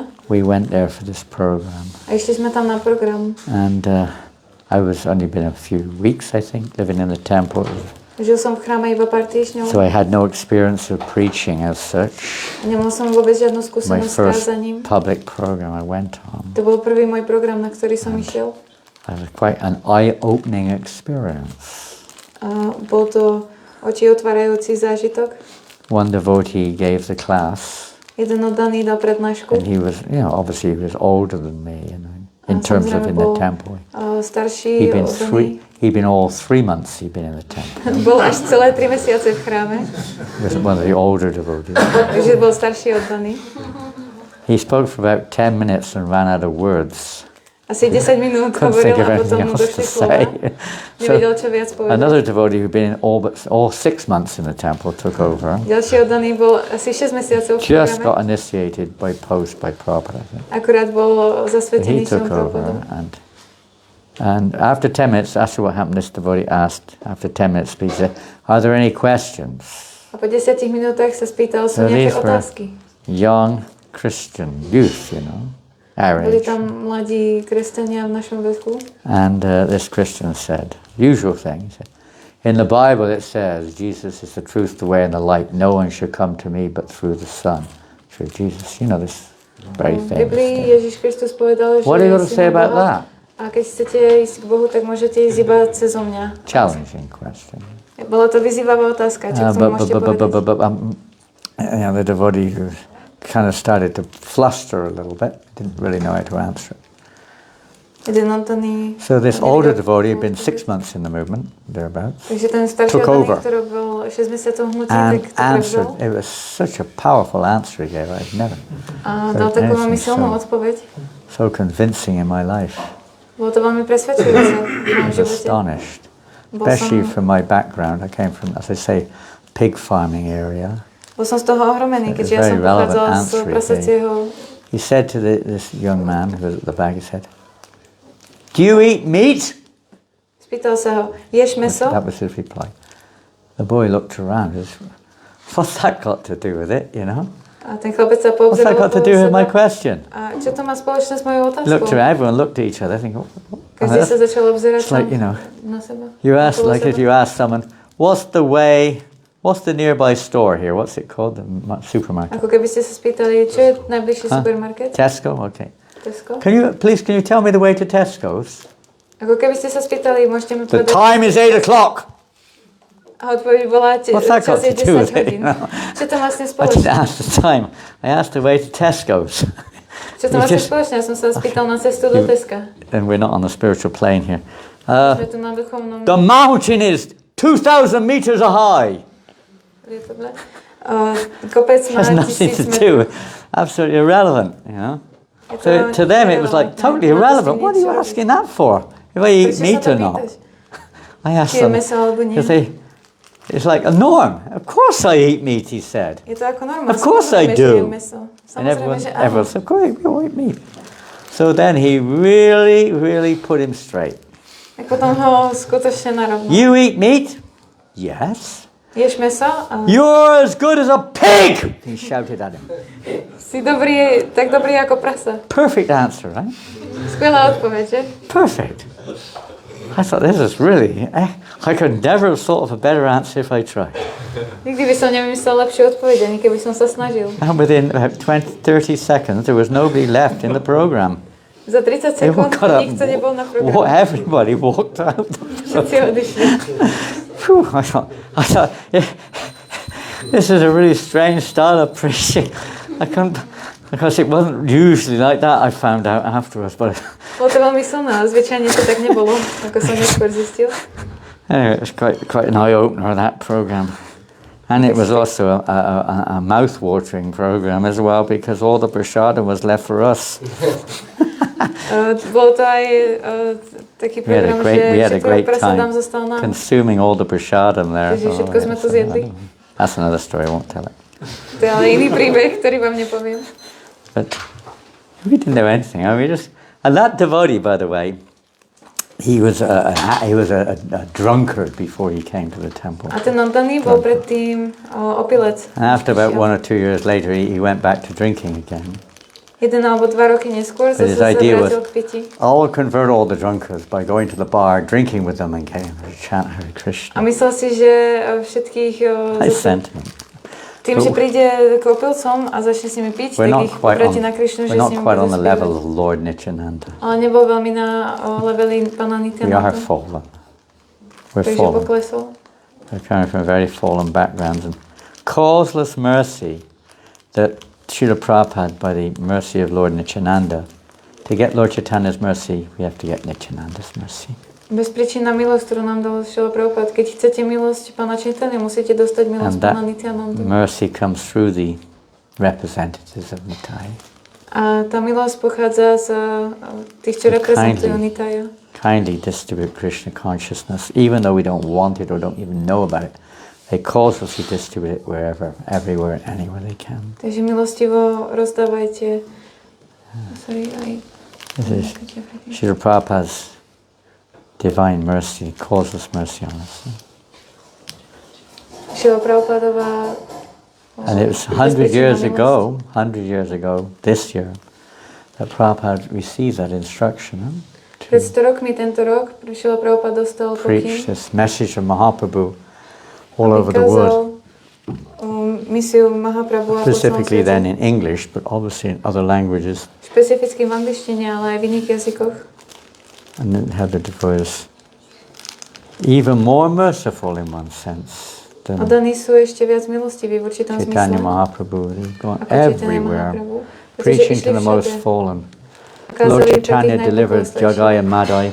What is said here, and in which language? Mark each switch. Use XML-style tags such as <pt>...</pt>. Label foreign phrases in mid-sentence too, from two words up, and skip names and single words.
<en>We went there for this program.</en> <sk>A išli sme tam na program.</sk> <en>And I was only been a few weeks, I think, living in the temple.</en> <sk>Žil som v chráme iba pár týždňov.</sk> <en>So I had no experience of preaching as such.</en> <sk>Nemal som vôbec žiadnu</sk> <en>My</en> <sk>skúsenosť s</sk> <en>first</en> <sk>kázaním.</sk> <en>public program I went on.</en> <sk>To bol prvý môj program, na ktorý som išiel.</sk> <en>It was quite an eye-opening experience.</en> <sk>A bol to oči otvárajúci zážitok.</sk> <en>One devotee gave the class,</en> <sk>Jeden oddaný dal prednášku.</sk> <en>and he was, obviously he was older than me, in</en> <sk>A</sk> <en>terms of</en> <sk>samozrejme</sk> <en>in the</en> <sk>bol,</sk> <en>temple.</en> <sk>starší, oddaný.</sk> <en>He'd been all 3 months he'd been in the temple.</en> <sk>Bol až celé 3 mesiace v chráme.</sk> <en>He was one of the older devotees.</en> <sk>Takže bol starší oddaný.</sk> <en>He spoke for about 10 minutes and ran out of words.</en> <sk>Asi 10 minút</sk> <en>Couldn't think</en> <sk>hovoril</sk> <en>of</en> <sk>a potom</sk> <en>anything</en> <sk>mu</sk> <en>else to</en> <sk>došli slova.</sk> <en>say.</en> <sk>Nevedel,</sk> <en>So</en> <sk>čo viac povedať.</sk> <en>another devotee who'd been in all 6 months in the temple took over.</en> <sk>Ďalší oddaný bol asi 6 mesiacov v</sk> <en>Just got</en> <sk>programe.</sk> <en>initiated by post by Prabhupada, I think.</en> <sk>Akurát bol</sk> <en>He</en> <sk>zasvetený</sk> <en>took</en> <sk>som</sk> <en>over,</en> <sk>Prabhupádom.</sk> <en>and after 10 minutes, after what happened, this devotee asked, after 10 minutes, he said, "Are there any questions?"</en> <sk>A po 10 minútach sa spýtal, sú</sk> <en>So</en> <sk>nejaké</sk> <en>these were</en> <sk>otázky.</sk> <en>young Christian youth, our</en> <sk>Boli</sk> <en>age.</en> <sk>tam mladí kresťania v našom veku.</sk> <en>And this Christian said, usual thing, he said, in the Bible it says, Jesus is the truth, the way, and the light. No one should come to me but through the Son. Through Jesus, this very</en> <sk>V</sk> <en>famous</en> <sk>Biblii</sk> <en>thing.</en> <sk>Ježiš Kristus povedal, že</sk> <en>What are you going to say</en> <sk>synom</sk> <en>about</en> <sk>Boha.</sk> <en>that?</en> <sk>A keď chcete ísť k Bohu, tak môžete ísť iba cezo mňa.</sk> <en>Challenging question.</en> <sk>Bola to vyzývavá otázka, čo k tomu môžete povedať.</sk> <en>The devotee who kind of started to fluster a little bit, didn't really know how to answer it.</en> <sk>Jeden oddaný</sk> <en>So this</en> <sk>nevedel,</sk> <en>older devotee had been</en> <sk>ako</sk> <en>6 months in the movement, thereabouts,</en> <sk>Takže ten starší</sk> <en>took</en> <sk>oddaný,</sk> <en>over.</en> <sk>ktorý bol 6 mesiacov v hnutí, tak</sk> <en>and</en> <sk>to</sk> <en>answered.</en> <sk>prevzal.</sk> <en>It was such a powerful answer he gave. I've never</en> <sk>A</sk> <en>heard</en> <sk>dal takú veľmi</sk> <en>anything</en> <sk>silnú</sk> <en>so,</en> <sk>odpoveď.</sk> <en>so convincing in my life.</en> <sk>Bolo to veľmi presvedčujúce v</sk> <en>I</en> <sk>mojom</sk> <en>was</en> <sk>živote.</sk> <en>astonished,</en> <sk>Bol</sk> <en>especially</en> <sk>som,</sk> <en>from my background. I came from, as I say, pig farming area.</en> <sk>bol som z toho ohromený,</sk> <en>It was</en> <sk>keďže ja som</sk> <en>very relevant</en> <sk>pochádzala z</sk> <en>answer he</en> <sk>prasacieho.</sk> <en>He said to this young man who was at the back, he said, "Do you eat meat?"</en> <sk>Spýtal sa ho, ješ meso?</sk> <en>That was his reply. The boy looked around. What's that got to do with it,</en> <sk>A ten chlapec sa</sk> <en>What's that</en> <sk>poobzeroval</sk> <en>got to</en> <sk>okolo</sk> <en>do with my</en> <sk>seba.</sk> <en>question?</en> <sk>A čo to má spoločné s mojou</sk> <en>Looked</en> <sk>otázkou?</sk> <en>around, everyone looked at each other, thinking,</en> <sk>Každý sa začal obzerať</sk> <en>it's like,</en> <sk>na seba.</sk> <en>you ask,</en> <sk>okolo</sk> <en>like if</en> <sk>seba.</sk> <en>you ask someone, what's the nearby store here? What's it called? The supermarket?</en> <sk>Ako keby ste sa spýtali, čo je najbližší supermarket?</sk> <en>Tesco? Okay. Tesco? Can you tell me the way to Tesco's?</en> <sk>Ako keby ste sa spýtali, môžete mi</sk> <en>The</en> <sk>povedať...</sk> <en>time is 8 o'clock.</en> <sk>A odpoveď bola,</sk> <en>What's that got</en> <sk>čas je</sk> <en>to do</en> <sk>10</sk> <en>with it?</en> <sk>hodín. Čo to vlastne</sk> <en>I didn't</en> <sk>spoločné?</sk> <en>ask the time. I asked the way to Tesco's.</en> <sk>Čo to vlastne spoločné? Ja som sa spýtal na cestu do Teska.</sk> <en>And we're not on the spiritual plane here.</en> <sk>Sme tu na duchovnom...</sk> <en>The mountain is 2,000 meters high.</en> <sk>Je to ble? Kopec má</sk> <en>Has nothing</en> <sk>1000</sk> <en>to</en> <sk>metrov.</sk> <en>do. Absolutely irrelevant, So to them it was like totally irrelevant. What are you asking that for? If I eat</en> <sk>Prečo</sk> <en>meat</en> <sk>sa</sk> <en>or</en> <sk>to</sk> <en>not?</en> <sk>pýtaš?</sk> <en>I asked</en> <sk>Či je</sk> <en>them.</en> <sk>meso alebo nie?</sk> <en>Because it's like a norm. Of course I eat meat, he said.</en> <sk>Je to ako normálne.</sk> <en>Of course I</en> <sk>Samozrejme,</sk> <en>do.</en> <sk>že jem meso.</sk> <en>And</en> <sk>Samozrejme, že áno.</sk> <en>everyone said, great, we all eat meat. So then he really, really put him straight.</en> <sk>Tak potom ho skutočne narovnal.</sk> <en>You eat meat? Yes.</en> <sk>Ješ meso?</sk> <en>You're as good as a pig! He shouted at him.</en> <sk>Si dobrý, tak dobrý ako prasa.</sk> <en>Perfect answer, right?</en> <sk>Skvelá odpoveď, že?</sk> <en>Perfect. I thought, this is really, I could never have thought of a better answer if I tried.</en> <sk>Nikdy by som nevymyslel lepšiu odpoveď, ani keby som sa snažil.</sk> <en>And within about 30 seconds, there was nobody left in the program.</en> <sk>Za 30 sekúnd nikto nebol na programe.</sk> <en>Everybody walked out.</en> <sk>Všetci odišli.</sk> <en>I thought, this is a really strange style of preaching. I couldn't, because it wasn't usually like that, I found out afterwards. But</en> <sk>Bolo to veľmi silné, ale zvyčajne to tak nebolo, ako som neskôr zistil.</sk> <en>anyway, it was quite an eye-opener, that program. And it was also a mouth-watering program as well, because all the prashadam was left for us.</en> <sk>Bol to aj taký program,</sk> <en>we had a</en> <sk>že</sk> <en>great</en> <sk>prasadám</sk> <en>time</en> <sk>zostal nám.</sk> <en>consuming all the prashadam there.</en> <sk>Takže všetko sme to zjedli.</sk> <en>That's another story, I won't tell it.</en> <sk>To je ale iný príbeh, ktorý vám nepoviem.</sk> <en>But we didn't know anything. I mean, and that devotee, by the way, he was a drunkard before he came to the temple.</en> <sk>A ten oddaný bol predtým opilec.</sk> <en>And after about 1 or 2 years later, he went back to drinking again.</en> <sk>1 alebo 2 roky neskôr sa vrátil k pití.</sk> <en>I'll convert all the drunkards by going to the bar, drinking with them, and getting them to chant Hare Krishna.</en> <sk>A myslel si, že všetkých tým, že príde k opilcom a začne s nimi piť, tak ich obráti na Krishnu, že s nimi bude spievať. Ale nebol veľmi na leveli pána Nityananda.</sk> <en>We are fallen. We're fallen. We're coming from very fallen backgrounds. And causeless mercy that Srila Prabhupada, by the mercy of Lord Nityananda, to get Lord Chaitanya's mercy, we have to get Nityananda's mercy.</en> <sk>Bezpríčinná milosť, ktorú nám dal Srila Prabhupada. Keď chcete milosť pána Chaitanya, musíte dostať milosť pána Nityananda.</sk> <en>Mercy comes through the representatives of Nitya.</en> <sk>A tá milosť pochádza z tých, čo reprezentujú Nitya.</sk> <en>Kindly distribute Krishna consciousness, even though we don't want it or don't even know about it. They causelessly distribute it wherever, everywhere, anywhere they can.</en> <sk>Takže milostivo rozdávajte.</sk> <en>This is Srila Prabhupada's divine mercy, causeless mercy on us.</en> <sk>Srila Prabhupadová.</sk> <en>And it was 100 years ago, this year, that Prabhupada received that instruction.</en> <sk>Pred 100 rokmi tento rok Srila Prabhupada dostal pokyn.</sk> <en>Preach this message of Mahaprabhu all over the world.</en> <sk>Misiu Mahaprabhu</sk> <en>Specifically then in English, but obviously in other languages.</en> <sk>Špecificky v angličtine, ale aj v iných jazykoch.</sk> <en>And then have the devotees even more merciful in one sense than</en> <sk>Oddaní sú ešte viac milostiví v určitom zmysle.</sk> <en>Chaitanya Mahaprabhu. They've gone everywhere, preaching to the most fallen. Lord Chaitanya delivered Jagaya Madai.</en>